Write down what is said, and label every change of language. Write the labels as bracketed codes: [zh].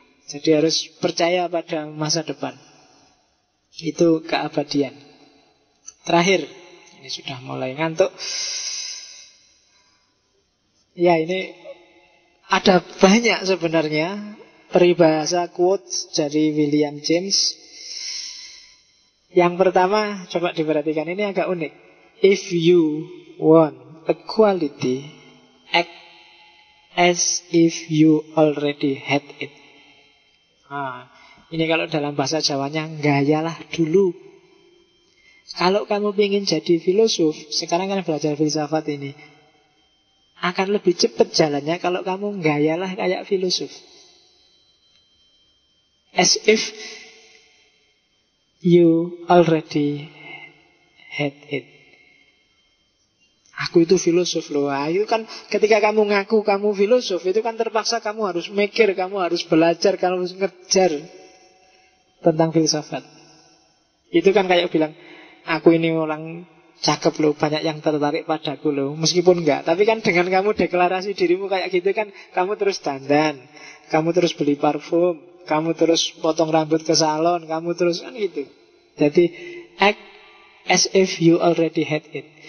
[id] Jadi harus percaya pada masa depan. Itu keabadian. Terakhir, ini sudah mulai ngantuk. Ya, ini ada banyak sebenarnya peribahasa quotes dari William James. Yang pertama, coba diperhatikan, ini agak unik. [en] If you want equality, act as if you already had it. [id] Ini kalau dalam bahasa Jawanya, gayalah dulu. Kalau kamu ingin jadi filosof, sekarang kan belajar filsafat ini, akan lebih cepat jalannya kalau kamu gayalah kayak filosof. [en] As if you already had it. [id] Aku itu filosof loh. Ayo kan ketika kamu ngaku kamu filosof, itu kan terpaksa kamu harus mikir, kamu harus belajar, kamu harus ngejar tentang filsafat. Itu kan kayak bilang, aku ini orang cakep loh, banyak yang tertarik padaku loh. Meskipun enggak, tapi kan dengan kamu deklarasi dirimu kayak gitu kan, kamu terus dandan, kamu terus beli parfum, kamu terus potong rambut ke salon, kamu terus kan gitu. Jadi [en] as if you already had it.